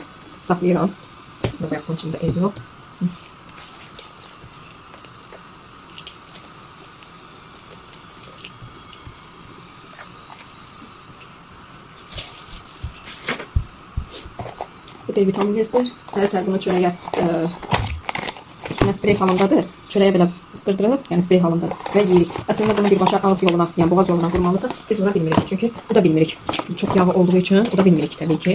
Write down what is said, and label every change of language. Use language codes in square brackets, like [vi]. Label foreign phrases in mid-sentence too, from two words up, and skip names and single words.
[tr] Saklayıram. Burada yapmam için de ev yok. Bu D vitaminizdir. [az] Səhər-səhər bunu çörəyə üstünə sprey halındadır. Çörəyə belə ıskırdırılır, yəni sprey halındadır və yeyirik. Əslində bunu birbaşa ağız yoluna, yəni boğaz yoluna vurmalısın. Biz ona bilmirik. Çünki bu da bilmirik. Çox yağı olduğu üçün bu da bilmirik təbii ki.